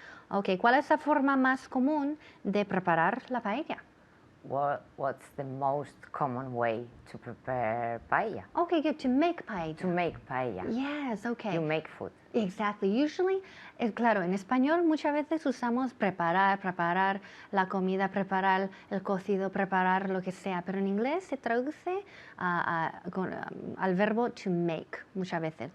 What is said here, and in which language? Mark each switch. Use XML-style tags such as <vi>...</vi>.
<es>Okay, ¿cuál es la forma más común de preparar la paella?</es> <en>What's the most common way to prepare paella? Okay, good, to make paella. To make paella. Yes, okay. You make food. Exactly. Usually,</en> <es>claro, en español muchas veces usamos preparar la comida, preparar el cocido, preparar lo que sea, pero en inglés se traduce al verbo to make muchas veces.</es>